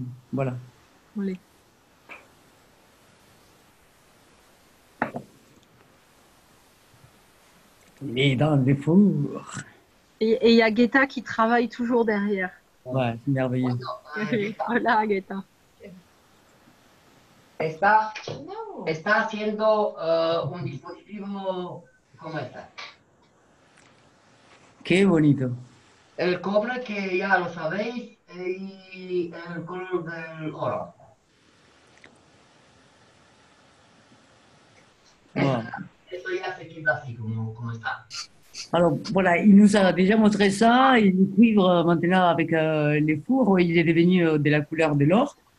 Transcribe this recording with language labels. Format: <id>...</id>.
<fr>Voilà. Allez. Il est dans le four. Et il y a Guetta qui travaille toujours derrière. Ouais, c'est merveilleux.</fr> <es>Hola, Guetta. Está haciendo un dispositivo como este. Qué bonito. El cobre que ya lo sabéis y el color del oro. Wow. Eso ya se queda así como está.</es> <fr>Alors voilà, il nous a déjà montré ça et le cuivre maintenant avec les fours, il est devenu de la couleur de l'or.</fr>